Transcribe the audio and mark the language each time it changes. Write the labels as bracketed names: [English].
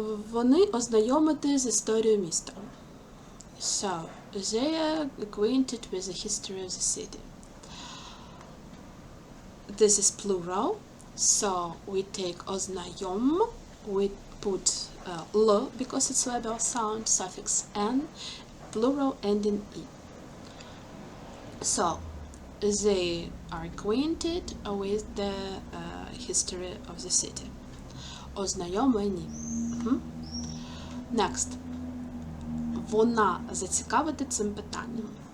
[Ukrainian] Вони ознайомити з історією міста. [English] So, they are acquainted with the history of the city. This is plural, so we take [Ukrainian] ознайом, [English] we put l because it's label sound, suffix n, plural ending e. So, they are acquainted with the history of the city. [Ukrainian] Ознайомлені. [English] Next. [Ukrainian] Вона зацікавити цим питанням.